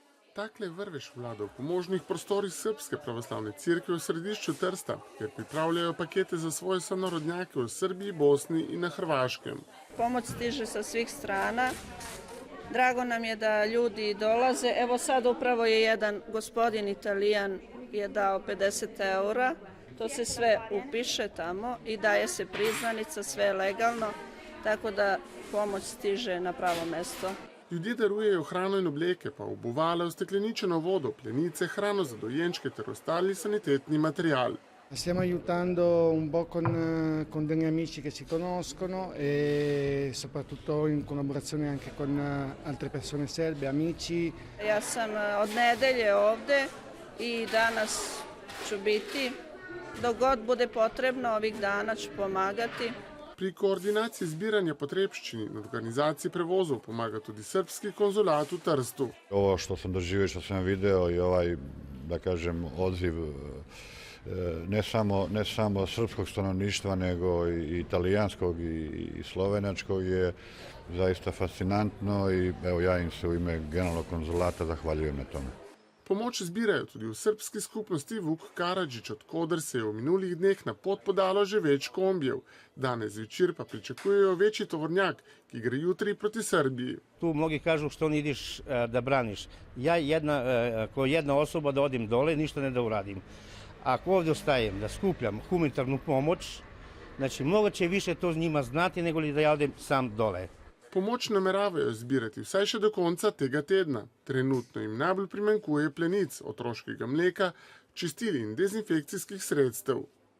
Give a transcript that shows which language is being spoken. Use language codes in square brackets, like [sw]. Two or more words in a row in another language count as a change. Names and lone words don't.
[sl] Takle vrvež vlada v pomožnih prostorih Srpske pravoslavne cerkve v središču Trsta, kjer pripravljajo pakete za svoje sonarodnjake v Srbiji, Bosni in na Hrvaškem. [sr] Pomoć stiže sa svih strana. Drago nam je da ljudi dolaze. Evo sad upravo je jedan gospodin Italijan je dao 50 eura. To se sve upiše tamo i daje se priznanica, sve je legalno, tako da pomoć stiže na pravo mesto. [sl] Ljudje darujejo hrano in obleke, pa obuvala, ustekleničeno vodo, plenice, hrano za dojenčke ter ostali sanitetni material. [it] Stiamo aiutando un po' con degli amici che ci conoscono e soprattutto in collaborazione anche con altre persone serbe, amici. [sr] Ja sam od nedelje ovde i danas ću biti. Dok god bude potrebno, ovih dana ću pomagati. [sl] Pri koordinaciji zbiranja potrebščini in organizaciji prevozov pomaga tudi srpski konzulat u Trstu. [sr] Ovo što sam doživio, što sam video i ovaj, da kažem, odziv ne samo srpskog stanovništva, nego i italijanskog i slovenačkog je zaista fascinantno i evo ja im se u ime generalnog konzulata zahvaljujem na tome. [sl] Pomoč zbirajo tudi v srpski skupnosti Vuk Karadžić, od koder se je v minulih dneh na pot podalo že več kombijev. Danes zvečer pa pričakujejo večji tovornjak, ki gre jutri proti Srbiji. [sr] Tu mnogi kažu što ne ideš da braniš. Ja ko jedna osoba da odim dole, ništa ne da uradim. Ako ovdje ostajem da skupljam humanitarnu pomoć, znači mnogo će više to njima znati nego li da ja odem sam dole. [sl] Pomoč nameravajo zbirati vsaj še do konca tega tedna. Trenutno jim najbolj primanjkuje plenic, otroškega mleka, čistil in dezinfekcijskih sredstev.